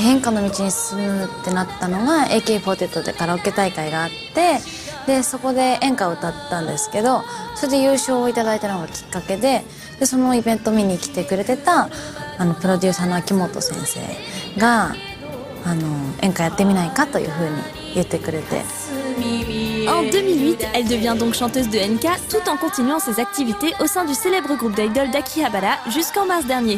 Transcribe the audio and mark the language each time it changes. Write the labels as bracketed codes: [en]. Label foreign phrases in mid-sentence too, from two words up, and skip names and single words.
[ja] 演歌の道に進むってなったのが AK48 でカラオケ大会があって、でそこで演歌を歌ったんですけど、それで優勝をいただいたのがきっかけで、そのイベント見に来てくれてたプロデューサーの秋元先生が演歌やってみないかというふうに言ってくれて。 [fr] En 2008, elle devient donc chanteuse de Enka tout en continuant ses activités au sein du célèbre groupe d'idoles d'Akihabara jusqu'en mars dernier.